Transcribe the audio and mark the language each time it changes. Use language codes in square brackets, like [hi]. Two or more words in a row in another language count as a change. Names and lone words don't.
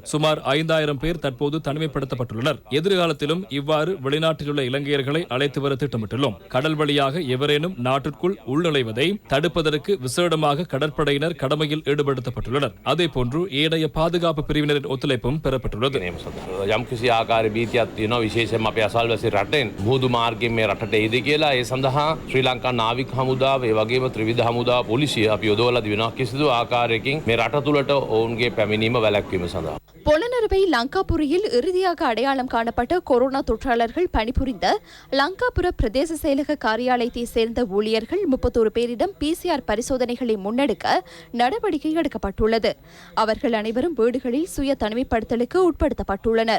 [ta] சுமார் 5,000 பேர் தற்போது தனிமைப்படுத்தப்பட்டுள்ளனர். எதிர்காலத்திலும் இவ்வாறு வெளிநாட்டில் உள்ள இலங்கையர்களை அழைத்து வர திட்டமிட்டுள்ளோம். கடல் வழியாக எவரேனும் நாட்டிற்குள் உள்நுழைவதை தடுப்பதற்கு விசேடமாக கடற்படையினர் கடமையில் ஈடுபடுத்தப்பட்டுள்ளனர். அதேபோன்று ஏனைய பாதுகாப்பு பிரிவினரின் ஒத்துழைப்பும் பெறப்பட்டுள்ளது. [si] යම්කිසි ආකාරයේ බීතියක් තියෙනවා විශේෂයෙන්ම අපේ අසල්වැසි රටෙන් මුහුදු මාර්ගයෙන් මේ රටට එයිද කියලා ඒ සඳහා ශ්‍රී ලංකා නාවික හමුදාව ඒ වගේම ත්‍රිවිධ හමුදාව පොලිසිය අපි යොදවලා තිබෙනවා කිසිදු ආකාරයකින් මේ රට තුළට ඔවුන්ගේ පැමිණීම වැළැක්වීම சந்தா. [ta] பொலனறுவை லங்காபுரியில் இறுதியாக அடையாளம் காணப்பட்ட கொரோனா தொற்றாளர்கள் பணிபுரிந்த லங்காபுர பிரதேச செயலக காரியாலயத்தை சேர்ந்த ஊழியர்கள் 31 பேரிடம் PCR பரிசோதனைகளை முன்னெடுக்க நடவடிக்கை எடுக்கப்பட்டுள்ளது. அவர்கள் அனைவரும் வீடுகளில் சுய தனிமைப்படுத்தலுக்கு உட்படுத்தப்பட்டுள்ளனர்.